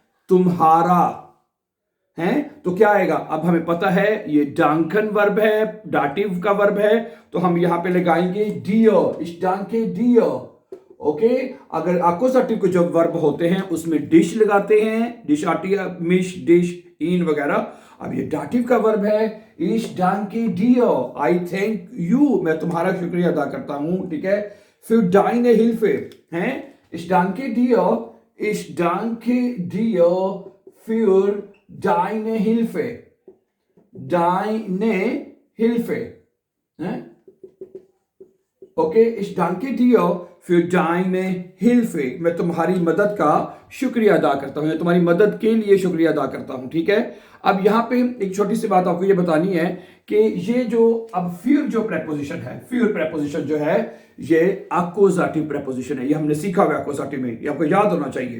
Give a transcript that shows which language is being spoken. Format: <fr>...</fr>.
<hi>तुम्हारा है तो क्या आएगा? अब हमें पता है ये डांकन वर्ब है, डाटिव का वर्ब है, तो हम यहां पे लगाएंगे डियर,</hi> <de>इस डांके डियर।</de> <hi>ओके, अगर अकोजाटिव के जो वर्ब होते हैं उसमें डिश लगाते हैं, डिश आती है, मिश, डिश, इन वगैरह। अब ये डाटिव का वर्ब है,</hi> <de>इश डांके डियर,</de> <en>I thank you,</en> <hi>मैं तुम्हारा शुक्रिया अदा करता हूं। ठीक है,</hi> <de>für deine Hilfe हैं, ich danke dir, ich danke dir für deine Hilfe, deine Hilfe हैं, ओके। ich danke dir für deine Hilfe,</de> <hi>मैं तुम्हारी मदद का शुक्रिया अदा करता हूं, तुम्हारी मदद के लिए शुक्रिया अदा करता हूं। ठीक है, अब यहां पे एक छोटी सी बात आपको ये बतानी है कि ये जो अब फ्यूर जो प्रेपोजिशन है, फ्यूर प्रेपोजिशन जो है ये अकोजाटिव प्रेपोजिशन है, ये हमने सीखा हुआ अकोजाटिव में, ये आपको याद होना चाहिए।</hi>